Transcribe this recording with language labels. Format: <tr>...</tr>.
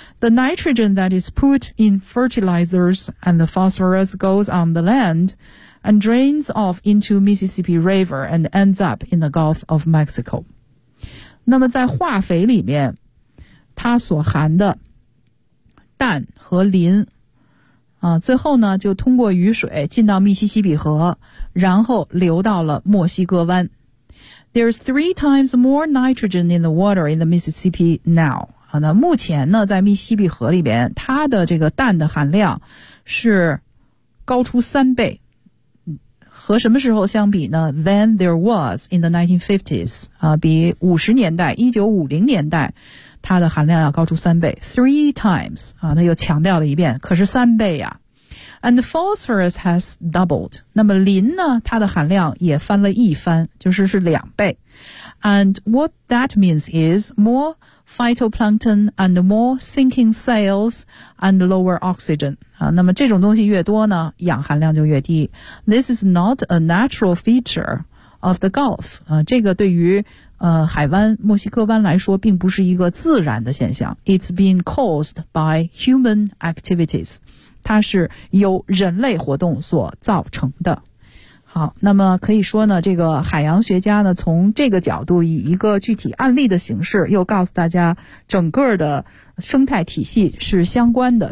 <en>The nitrogen that is put in fertilizers and the phosphorus goes on the land and drains off into Mississippi River and ends up in the Gulf of Mexico.</en> <zh>那么在化肥里面它所含的氮和磷啊，最后呢就通过雨水进到密西西比河，然后流到了墨西哥湾。</zh> <en>There's three times more nitrogen in the water in the Mississippi now.</en> <zh>啊，那目前呢在密西西比河里边它的这个氮的含量是高出三倍。和什么时候相比呢？</zh> <en>Than there was in the 1950s.</en> <zh>啊，比50年代 ,1950 年代它的含量要高出三倍。</zh> <en>Three times.</en> <zh>啊，那又强调了一遍，可是三倍啊。</zh> <en>And the phosphorus has doubled.</en> <zh>那么磷呢它的含量也翻了一番，就是是两倍。</zh> <en>And what that means is more phytoplankton and more sinking cells and lower oxygen.</en> <zh>啊，那么这种东西越多呢氧含量就越低。</zh> <en>This is not a natural feature of the Gulf.</en> <zh>啊，这个对于海湾墨西哥湾来说并不是一个自然的现象。</zh> <en>It's been caused by human activities.</en> <zh>它是由人类活动所造成的。好，那么可以说呢，这个海洋学家呢，从这个角度以一个具体案例的形式，又告诉大家整个的生态体系是相关的。</zh>